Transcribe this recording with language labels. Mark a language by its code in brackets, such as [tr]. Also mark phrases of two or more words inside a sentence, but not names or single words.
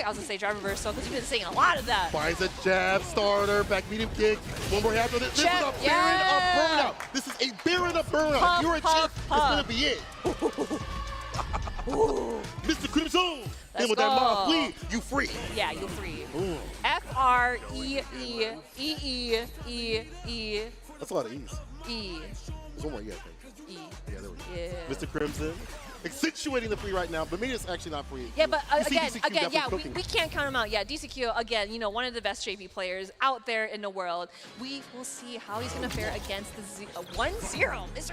[en] I was going to say drive reversal because you've been saying a lot of that. Buys a jab, starter, back medium kick. One more after this. This is a Baron of burnout. This is a Baron of burnout. If you're a champ, it's going to be it. Mr. Crimson. Let's And with that go. mob flee, you free. Yeah, you're free. Ooh. F-R-E-E-E-E-E-E. That's a lot of E's. E. There's one more E, I think. E. Yeah, there we go. Yeah. Mr. Crimson. Accentuating the free right now, but maybe it's actually not free. Yeah, but You see again, DCQ definitely yeah, cooking. we can't count him out. Yeah, DCQ, again, you know, one of the best JP players out there in the world. We will see how he's going to fare against the 1-0, Mr.